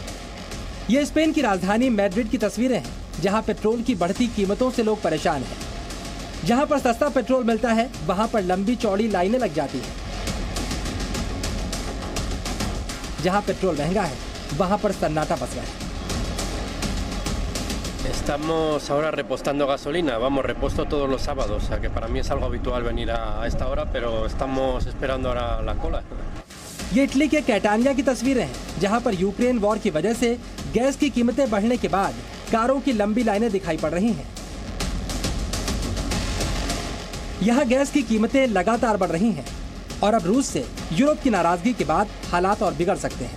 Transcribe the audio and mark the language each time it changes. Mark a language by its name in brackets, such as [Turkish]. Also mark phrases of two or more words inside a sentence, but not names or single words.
[Hindi] ये स्पेन की राजधानी मैड्रिड की तस्वीरें हैं, जहां पेट्रोल की बढ़ती कीमतों से लोग परेशान हैं। जहां पर सस्ता पेट्रोल मिलता है वहां पर लंबी चौड़ी लाइनें लग जाती हैं। जहां पेट्रोल महंगा है वहां पर सन्नाटा बस रहा है। [Spanish] Estamos ahora repostando gasolina, vamos, reposto todos los sábados, o sea que para mí es algo habitual venir a esta hora, pero estamos esperando ahora la cola. [Hindi] ये इटली के कैटानिया की तस्वीरें हैं, जहां पर यूक्रेन वॉर की वजह से गैस की कीमतें बढ़ने के बाद कारों की लंबी लाइनें दिखाई पड़ रही हैं। यहाँ गैस की कीमतें लगातार बढ़ रही हैं और अब रूस से यूरोप की नाराजगी के बाद हालात और बिगड़ सकते हैं।